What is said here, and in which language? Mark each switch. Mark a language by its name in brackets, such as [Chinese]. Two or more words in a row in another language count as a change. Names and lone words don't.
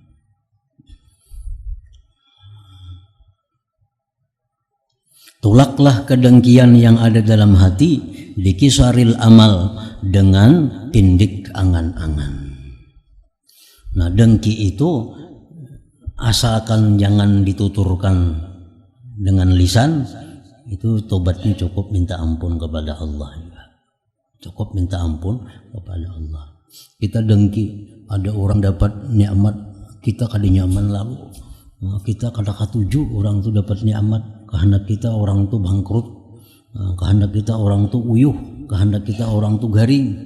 [Indonesian] Tolaklah kedengkian yang ada dalam hati dikisaril amal dengan pendek angan-angan. Nah dengki itu asalkan jangan dituturkan dengan lisan, itu tobatnya cukup minta ampun kepada Allah. Cukup minta ampun kepada Allah. [Banjar] Kita dengki, ada orang dapat nikmat, kita kada nyaman lalu. Kita kada katuju orang itu dapat nikmat, kehendak kita orang itu bangkrut, kehendak kita orang itu uyuh, kehendak kita orang itu garing.